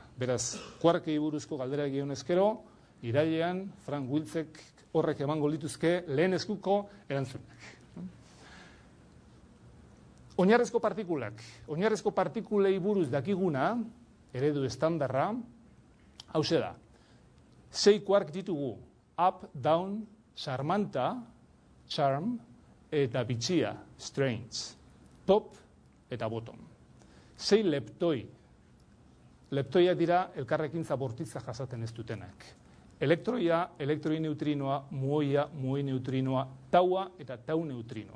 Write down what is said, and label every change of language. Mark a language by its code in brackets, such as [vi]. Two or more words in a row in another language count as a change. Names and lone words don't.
[eu] Beraz, kuarkei buruzko galdera egin ezkero, irailean Frank Wilczek horrek emango lituzke lehen eskuko erantzunak. Oinarrezko partikulei buruz dakiguna, eredu estandarra, hauxe da. 6 kuark ditugu, up, down, charmanta, charm, eta bitxia, strange, top eta bottom. 6 leptoi. Leptoiak dira elkarrekintza bortitza jasaten ez dutenak. Elektroia, elektroi neutrinoa, muoia, muoi neutrinoa, taua eta tau neutrinoa.